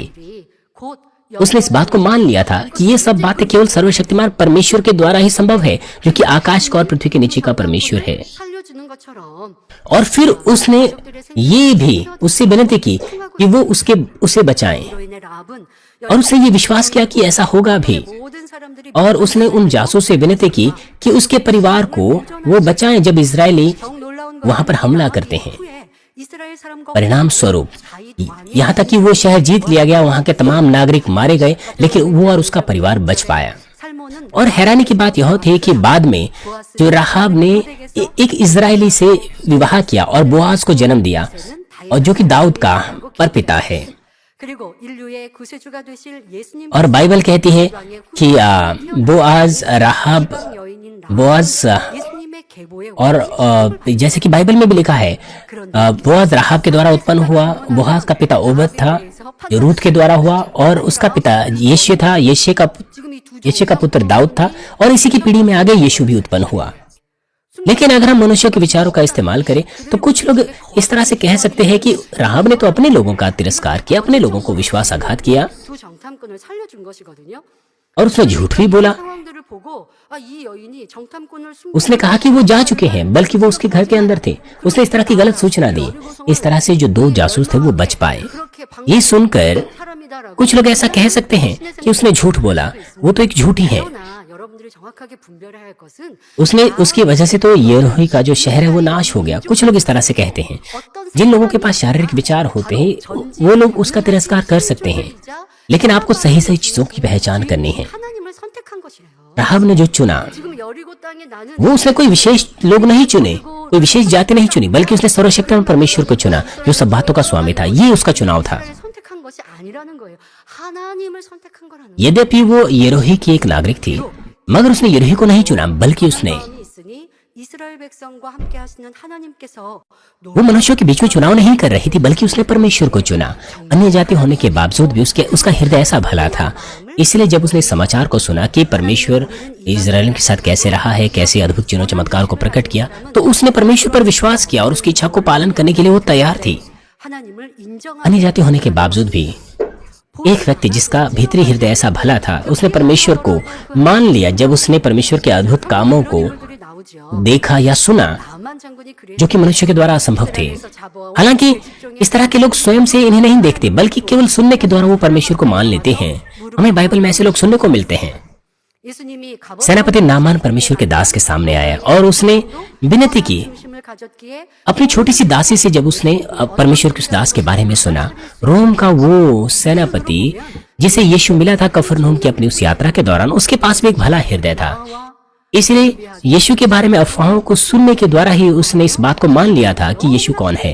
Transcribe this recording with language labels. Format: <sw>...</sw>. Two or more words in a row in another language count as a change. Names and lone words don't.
<hi>फिर भी</hi> <ko>곧</ko> <hi>उसने इस बात को मान लिया था कि ये सब बातें केवल सर्वशक्तिमान परमेश्वर के द्वारा ही संभव है, जो कि आकाश का और पृथ्वी के नीचे का परमेश्वर है।</hi> <ko>살려주는 것처럼</ko> <hi>और फिर उसने ये भी उससे विनती की कि वो उसे बचाएं,</hi> <ko>이로 인해 라합은</ko> <hi>और उसने ये विश्वास किया कि ऐसा होगा भी।</hi> <ko>모든 사람들이</ko> <hi>और उसने उन जासूस से विनती की कि उसके परिवार को वो बचाएं जब इजरायली</hi> <ko>정 놀라운</ko> <hi>वहां पर</hi> <ko>것은</ko> <hi>हमला करते हैं।</hi> <ko>후에 이스라엘 사람과</ko> <hi>परिणाम स्वरूप</hi> <ko>자기 왕이</ko> <hi>यहाँ तक कि वो शहर जीत लिया गया, वहां के तमाम नागरिक मारे गए, लेकिन वो और उसका परिवार बच पाया।</hi> <ko>살몬은</ko> <hi>और हैरानी की बात यह थी कि बाद में जो राहाब ने एक इजरायली से विवाह किया और बोआज को जन्म दिया, और जो कि दाऊद का परपिता है।</hi> <ko>그리고 인류의 구세주가 되실 예수님</ko> <hi>और बाइबल कहती है कि बोआज राहाब</hi> <ko>여인인 बोआज 예수님의 계보에</ko> <hi>और जैसे कि बाइबल में भी लिखा है, बोआज राहाब के द्वारा उत्पन्न हुआ। बोआज का पिता ओबद था, जो रूत के द्वारा हुआ, और उसका पिता यिशै था। यिशै का पुत्र दाऊद था, और इसी की पीढ़ी में आगे यीशु भी उत्पन्न हुआ। लेकिन अगर हम मनुष्यों के विचारों का इस्तेमाल करें तो कुछ लोग इस तरह से कह सकते हैं कि राहाब ने तो अपने लोगों का तिरस्कार किया, अपने लोगों को विश्वासघात किया,</hi> <ko>두 정탐꾼을 살려준 것이거든요.</ko> <hi>और उसने झूठ भी बोला।</hi> <ko>상황들을 보고 이 여인이 정탐꾼을</ko> <hi>उसने कहा कि वो जा चुके हैं, बल्कि वो उसके घर के अंदर थे। उसने इस तरह की गलत सूचना दी। इस तरह से जो 2 जासूस थे वो बच पाए। ये सुनकर</hi> <ko>사람이다라고</ko> <hi>कुछ लोग ऐसा कह सकते हैं कि उसने झूठ बोला, वो तो एक झूठी है।</hi> <ko>그러나 여러분들이 정확하게 분별해야 할 것은</ko> <hi>उसने उसकी वजह से तो यरीहो का जो शहर है वो नाश हो गया। कुछ लोग इस तरह से कहते हैं। जिन लोगों के पास शारीरिक विचार होते हैं वो लोग उसका तिरस्कार कर सकते हैं, लेकिन आपको सही सही चीजों की पहचान करनी है।</hi> <ko>하나님을 선택한 것이에요.</ko> <hi>राहाब ने जो चुना,</hi> <ko>지금 여리고 땅에 나는</ko> <hi>वो उसने कोई विशेष लोग नहीं चुने, कोई विशेष जाति नहीं चुनी, बल्कि उसने सर्वशक्तिमान परमेश्वर को चुना, जो सब बातों का स्वामी था। ये उसका चुनाव था।</hi> <ko>이스라엘을 선택한 것이 아니라는 거예요. 하나님을 선택한 거라는 거예요.</ko> <hi>यद्यपि वो यरीहो की एक नागरिक थी, मगर उसने यरीहो को नहीं चुना, बल्कि उसने</hi> <ko>마음이 있으니 이스라엘 백성과 함께 하시는 하나님께서</ko> <hi>वो मनुष्यों के बीच में चुनाव नहीं कर रही थी, बल्कि उसने परमेश्वर को चुना। अन्य जाति होने के बावजूद भी उसका हृदय ऐसा भला था। इसलिए जब उसने समाचार को सुना कि परमेश्वर इजराइल के साथ कैसे रहा है, कैसे अद्भुत चिन्हों चमत्कार को प्रकट किया, तो उसने परमेश्वर पर विश्वास किया और उसकी इच्छा को पालन करने के लिए वो तैयार थी।</hi> <ko>하나님을 인정하는</ko> <hi>अन्य जाति होने के बावजूद भी एक व्यक्ति जिसका भीतरी हृदय ऐसा भला था, उसने परमेश्वर को मान लिया। जब उसने परमेश्वर के अद्भुत कामों को</hi> <ko>인물들이 나오죠.</ko> <hi>देखा या सुना,</hi> <ko>나만 장군이 그래</ko> <hi>जो कि मनुष्य के द्वारा असंभव थे। हालांकि इस तरह के लोग स्वयं से इन्हें नहीं देखते, बल्कि केवल सुनने के द्वारा वो परमेश्वर को मान लेते हैं। हमें बाइबल में ऐसे लोग सुनने को मिलते हैं।</hi> <ko>예수님이</ko> <hi>सेनापति नामान परमेश्वर के दास के सामने आया और उसने विनती की।</hi> <ko>중심을 가졌기에</ko> <hi>अपनी छोटी सी दासी से जब उसने परमेश्वर के उस दास के बारे में सुना, रोम का वो सेनापति जिसे यीशु मिला था कफरनहूम की अपनी उस यात्रा के दौरान, उसके पास भी एक भला हृदय था। इसलिए यीशु के बारे में अफवाहों को सुनने के द्वारा ही उसने इस बात को मान लिया था कि यीशु कौन है।</hi>